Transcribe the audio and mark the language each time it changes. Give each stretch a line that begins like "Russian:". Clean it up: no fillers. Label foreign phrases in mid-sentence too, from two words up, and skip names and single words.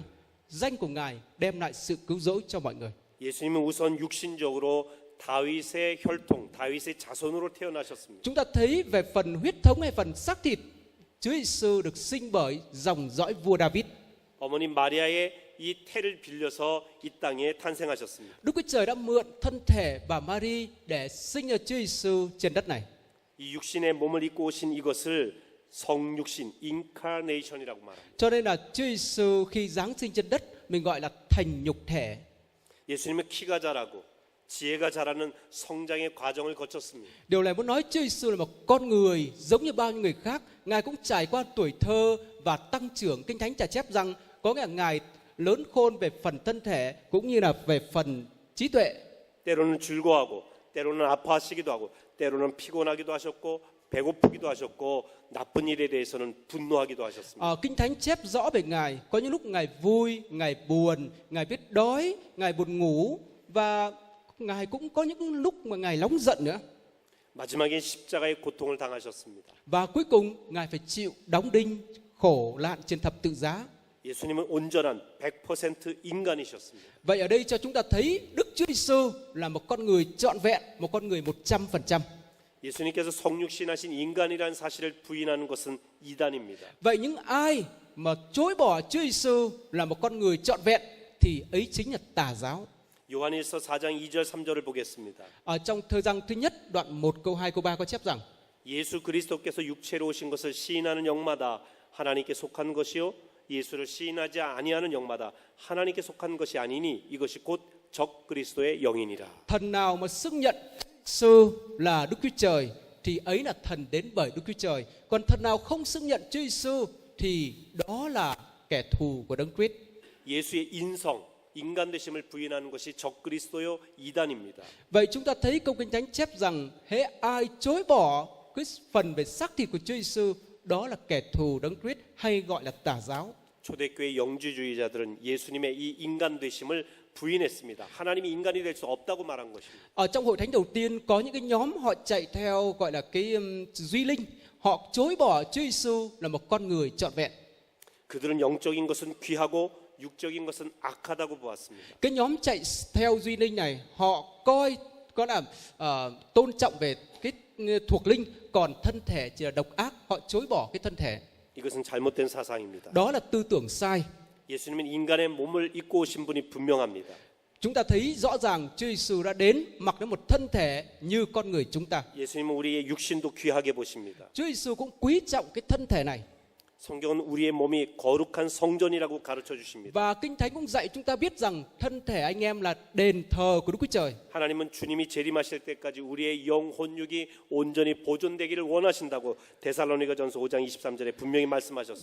Vietnamese: Danh của Ngài đem lại sự cứu rỗi cho mọi người.
Korean: 예수님은 우선 육신적으로 다윗의 혈통, 다윗의 자손으로 태어나셨습니다.
Vietnamese: Chúng ta thấy về phần huyết thống hay phần xác thịt, Chúa Giêsu được sinh bởi dòng dõi vua David.
Korean: 어머니 마리아의 이 태를 빌려서 이 땅에 탄생하셨습니다.
Vietnamese: Đức Chúa Trời đã mượn thân thể bà Mary để sinh ra Chúa Giêsu trên đất này.
Korean: 이 육신의 몸을 입고 오신 이것을 성육신, 인카네이션이라고 말합니다.
Vietnamese: Cho nên là Chúa Giêsu khi giáng sinh trên đất mình gọi là thành nhục thể.
Korean: 예수님은 키가 자라고 지혜가 자라는 성장의 과정을 거쳤습니다.
Vietnamese: Điều này muốn nói Chúa Giêsu là một con người giống như bao nhiêu người khác. Ngài cũng trải qua tuổi thơ và tăng trưởng. Kinh Thánh chép rằng có nghĩa là Ngài lớn khôn về phần thân thể cũng như là về phần trí tuệ.
Korean: 때로는 즐거워하고 때로는 아파하시기도 하고 때로는 피곤하기도 하셨고 배고프기도 하셨고 나쁜 일에 대해서는 분노하기도 하셨습니다.
Vietnamese: Kinh Thánh chép rõ về Ngài. Có những lúc Ngài vui, Ngài buồn, Ngài biết đói, Ngài buồn ngủ, và Ngài cũng có những lúc mà Ngài nóng giận nữa.
Korean: 마지막에 십자가의 고통을 당하셨습니다.
Vietnamese: Và cuối cùng Ngài phải chịu đóng đinh, khổ nạn trên thập tự giá.
Korean: 예수님은 온전한 100% 인간이셨습니다.
Vietnamese: Vậy ở đây cho chúng ta thấy Đức Chúa Giêsu là một con người trọn vẹn, một con người 100%.
Korean: 예수님께서 성육신하신 인간이라는 사실을 부인하는 것은 이단입니다.
Vietnamese: Vậy những ai mà chối bỏ Chúa Giêsu là một con người trọn vẹn thì ấy chính là tà giáo.
Korean: 요한일서 4장 2절 3절을 보겠습니다.
Vietnamese: Ở trong thời gian thứ nhất, đoạn 1 câu 2 câu 3 có chép rằng
Korean: 예수 그리스도께서 육체로 오신 것을 시인하는 영마다 하나님께 속한 것이요 예수를 시인하지 아니하는 영마다 하나님께 속한 것이 아니니 이것이 곧 적 그리스도의 영이니라.
Vietnamese: thần nào mà xưng nhận Giêsu là Đức Chúa Trời thì ấy là thần đến bởi Đức Chúa Trời. Còn thần nào không xưng nhận Chúa Giêsu thì đó là kẻ thù của Đấng Christ.
Korean: 예수의 인성, 인간 되심을 부인하는 것이 적 그리스도요 이단입니다.
Vietnamese: Vậy chúng ta thấy câu Kinh Thánh chép rằng hễ ai chối bỏ cái phần về xác thịt của Chúa Giêsu đó là kẻ thù Đấng Christ hay gọi là tà giáo.
Korean: 초대교회 영지주의자들은 예수님의 이 인간 되심을 부인했습니다. 하나님이 인간이 될 수 없다고 말한 것입니다.
Vietnamese: Ở trong hội thánh đầu tiên có những cái nhóm họ chạy theo gọi là cái duy linh, họ chối bỏ Chúa Giêsu là một con người trọn vẹn.
Korean: 그들은 영적인 것은 귀하고 육적인 것은 악하다고 보았습니다.
Vietnamese: Cái nhóm chạy theo duy linh này họ coi có là tôn trọng về cái thuộc linh, còn thân thể chỉ là độc ác, họ chối bỏ cái thân thể.
Korean: 이것은 잘못된 사상입니다.
Vietnamese: Đó là tư tưởng sai.
Korean: 예수님은 인간의 몸을 입고 오신 분이 분명합니다.
Vietnamese: Chúng ta thấy rõ ràng Chúa Giêsu đã đến mặc đến một thân thể như con người chúng ta.
Korean: 예수님은 우리의 육신도 귀하게 보십니다.
Vietnamese: Chúa Giêsu cũng quý trọng cái thân thể này.
Korean: 성경은 우리의 몸이 거룩한 성전이라고 가르쳐 주십니다.
Vietnamese: Và Kinh Thánh cũng dạy chúng ta biết rằng thân thể anh em là đền thờ của Đức Chúa Trời.
Korean: 하나님은 주님이 재림하실 때까지 우리의 영, 혼육이 온전히 보존되기를 원하신다고 데살로니가전서 5장 23절에 분명히 말씀하셨습니다.